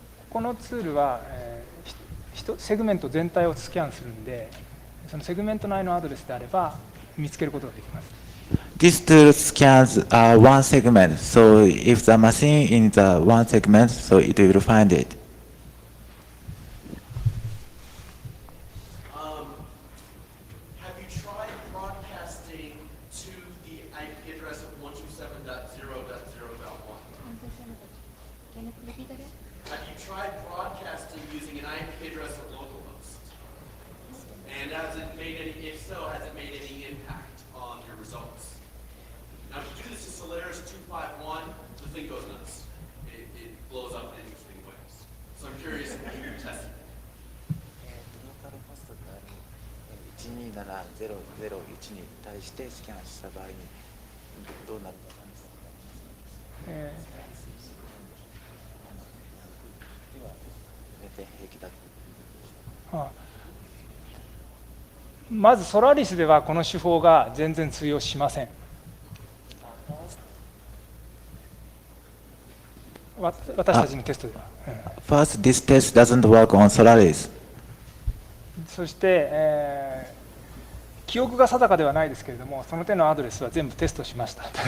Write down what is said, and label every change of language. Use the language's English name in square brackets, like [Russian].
[Japanese] このツールは、セグメント全体をスキャンするんで、そのセグメント内のアドレスであれば見つけることができます。 [English] This tool scans one segment, so if the machine in the one segment, so it will find it. Have you tried broadcasting to the IP address of 127.0.0.1? Can you repeat again? Have you tried broadcasting using an IP address of localhost? And has it made any, if so, has it made any impact on your results? Now, if you do this to Solaris 251, the thing goes nuts. It blows up in interesting ways. So I'm curious if you tested it. [Japanese] ローカルホストが1270001に対してスキャンした場合にどうなるかなんですか。え今全然平気だ。ーあまずソラリスではこの手法が全然通用しません。私たちのテストでは。 [English] First, this test doesn't work on Solaris. [Japanese] そして、記憶が定かではないですけれども、その手のアドレスは全部テストしました。